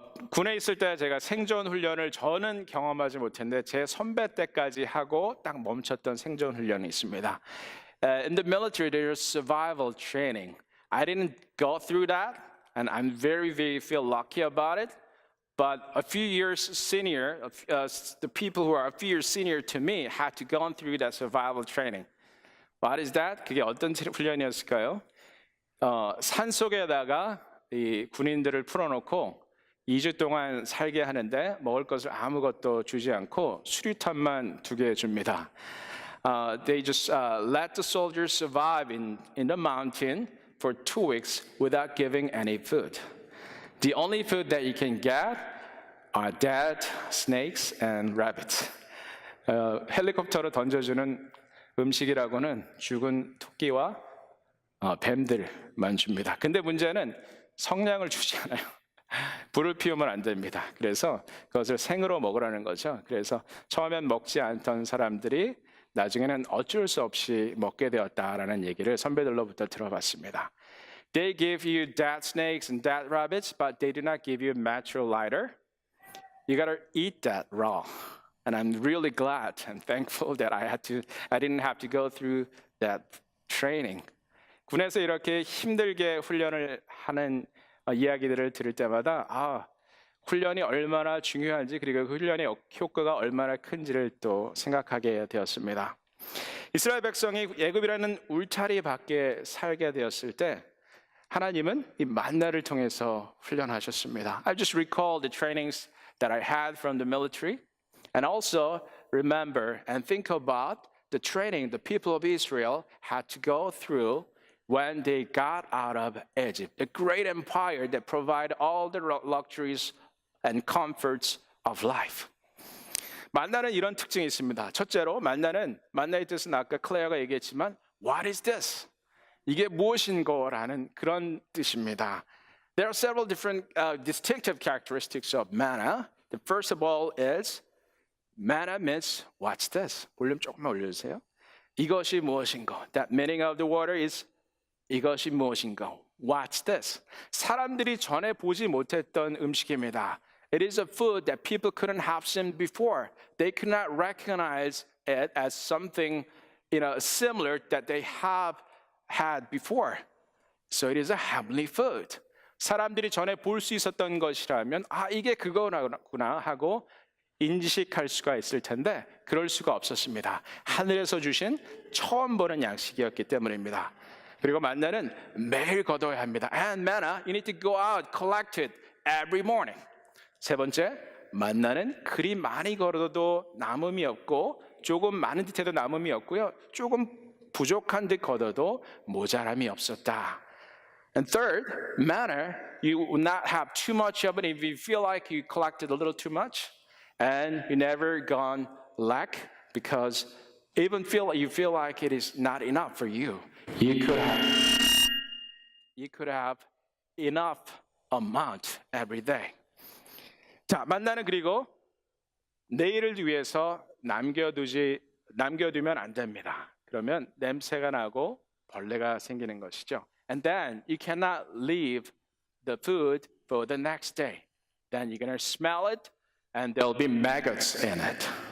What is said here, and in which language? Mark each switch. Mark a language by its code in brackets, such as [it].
[ko] 군에 있을 때 제가 생존 훈련을 저는 경험하지 못했는데 제 선배 때까지 하고 딱 멈췄던 생존 훈련이 있습니다. [en] In the military, there's survival training. I didn't go through that, and I'm very feel lucky about it. But a few years senior, the people who are a few years senior to me had to go through that survival training. What is that? [ko] 그게 어떤 훈련이었을까요? 산 속에다가 이 군인들을 풀어놓고 2주 동안 살게 하는데 먹을 것을 아무것도 주지 않고 수류탄만 2개 줍니다. [en] They just let the soldiers survive in the mountain for 2 weeks without giving any food. The only food that you can get are dead snakes and rabbits. [ko] 헬리콥터로 던져주는 음식이라고는 죽은 토끼와 뱀들만 줍니다. 근데 문제는 성냥을 주지 않아요. 불을 피우면 안 됩니다. 그래서 그것을 생으로 먹으라는 거죠. 그래서 처음엔 먹지 않던 사람들이 나중에는 어쩔 수 없이 먹게 되었다라는 얘기를 선배들로부터 들어봤습니다. [en] They give you dead snakes and dead rabbits, but they do not give you natural lighter. You gotta eat that raw. And I'm really glad and thankful that I didn't have to go through that training. [ko] 군에서 이렇게 힘들게 훈련을 하는 이야기들을 들을 때마다 훈련이 얼마나 중요한지, 그리고 그 훈련의 효과가 얼마나 큰지를 또 생각하게 되었습니다. 이스라엘 백성이 애굽이라는 울타리 밖에 살게 되었을 때 하나님은 이 만나를 통해서 훈련하셨습니다. [en] I just recall the trainings that I had from the military, and also remember and think about the training the people of Israel had to go through when they got out of Egypt, a great empire that provided all the luxuries and comforts of life. [ko] 만나는 이런 특징이 있습니다. 첫째로, 만나의 뜻은 아까 클레어가 얘기했지만 [en] What is this? [ko] 이게 무엇인고라는 그런 뜻입니다. [en] There are several different distinctive characteristics of manna. The first of all is manna means what's this? [ko] 볼륨 조금만 올려주세요. 이것이 무엇인고. [en] That meaning of the water is [ko] 이것이 무엇인가? [en] What's this? [ko] 사람들이 전에 보지 못했던 음식입니다. [en] It is a food that people couldn't have seen before. They could not recognize it as something, similar that they have had before. So it is a heavenly food. [ko] 사람들이 전에 볼 수 있었던 것이라면 이게 그거구나 하고 인식할 수가 있을 텐데 그럴 수가 없었습니다. 하늘에서 주신 처음 보는 양식이었기 때문입니다. 그리고 만나는 매일 거둬야 합니다. [en] And manna, you need to go out, collect it every morning. [ko] 세 번째, 만나는 그리 많이 걸어도 남음이 없고 조금 많은 듯해도 남음이 없고요. 조금 부족한 듯 걷어도 모자람이 없었다. [en] And third, manna, you will not have too much of it if you feel like you collected a little too much, and you never gone lack because even you feel like it is not enough for you. You could have enough amount every day. [ko] 자, 만나는 그리고 내일을 위해서 남겨두면 안 됩니다. 그러면 냄새가 나고 벌레가 생기는 것이죠. [en] And then you cannot leave the food for the next day. Then you're gonna smell it, and there'll be maggots in it.